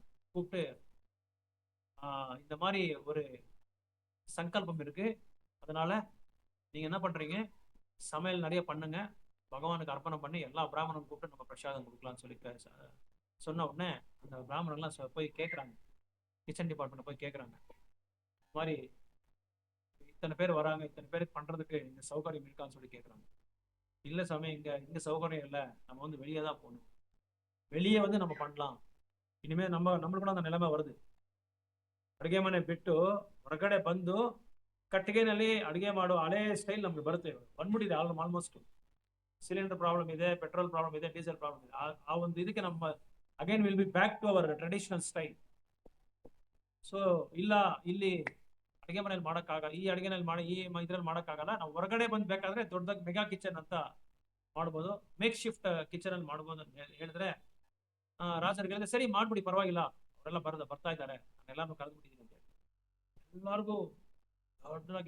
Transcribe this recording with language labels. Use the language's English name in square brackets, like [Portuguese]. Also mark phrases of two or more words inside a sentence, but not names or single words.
[Tamil] கூப்பிட்டு இந்த மாதிரி ஒரு சங்கல்பம் இருக்கு, அதனால நீங்க என்ன பண்றீங்க, சமையல் நிறைய பண்ணுங்க, பகவானுக்கு அர்ப்பணம் பண்ணி எல்லா பிராமணனும் கூப்பிட்டு நம்ம பிரசாதம் கொடுக்கலாம்னு சொல்லி சொன்ன உடனே அந்த பிராமணர்லாம் போய் கேட்குறாங்க, [English] kitchen department [Tamil] போய் கேட்குறாங்க, இந்த மாதிரி இத்தனை பேர் வராங்க, இத்தனை பேருக்கு பண்றதுக்கு இந்த சௌகரியம் இருக்கான்னு சொல்லி கேட்குறாங்க. இல்லை சாமி, இங்க சௌகரியம் இல்லை, நம்ம வந்து வெளியே தான் போகணும், வெளியே வந்து நம்ம பண்ணலாம். இனிமே நம்மகள் அந்த நிலைமை வருது. [Kannada] ಅಡುಗೆ ಮನೆ ಬಿಟ್ಟು ಹೊರಗಡೆ ಬಂದು ಕಟ್ಟಿಗೆನಲ್ಲಿ ಅಡುಗೆ ಮಾಡೋ ಹಳೆ ಸ್ಟೈಲ್ ನಮ್ಗೆ ಬರುತ್ತೆ, ಬಂದ್ಬಿಟ್ಟಿದೆ ಆಲ್ಮೋಸ್ಟ್. [English] cylinder problem [Kannada] ಇದೆ, [English] petrol problem [Kannada] ಇದೆ, [English] diesel problem [Kannada] ಇದೆ. ಆ ಒಂದು ಇದಕ್ಕೆ ನಮ್ಮ [English] again will be back to our traditional style. [Kannada] ಸೊ ಇಲ್ಲ, ಇಲ್ಲಿ ಅಡುಗೆ ಮನೇಲಿ ಮಾಡೋಕ್ಕಾಗಲ್ಲ, ಈ ಅಡುಗೆನಲ್ಲಿ ಇದ್ರಲ್ಲಿ ಮಾಡೋಕ್ಕಾಗಲ್ಲ, ನಾವು ಹೊರಗಡೆ ಬಂದು ಬೇಕಾದ್ರೆ ದೊಡ್ಡದಾಗಿ [English] mega kitchen [Kannada] ಅಂತ ಮಾಡ್ಬೋದು, [English] make shift kitchen [Kannada] ಅಲ್ಲಿ ಮಾಡ್ಬೋದು ಅಂತ ಹೇಳಿದ್ರೆ, ರಾಜರಿಗೆ ಹೇಳಿದ್ರೆ ಸರಿ ಮಾಡ್ಬಿಡಿ ಪರವಾಗಿಲ್ಲ, ಅವರೆಲ್ಲ ಬರ್ತಾ ಇದ್ದಾರೆ, ನಾನೆಲ್ಲಾನು ಕರೆದ್ಬಿಟ್ಟಿದ್ದೀನಿ ಅಂತ ಹೇಳಿ ಎಲ್ಲರಿಗೂ ದೊಡ್ಡದಾಗಿ.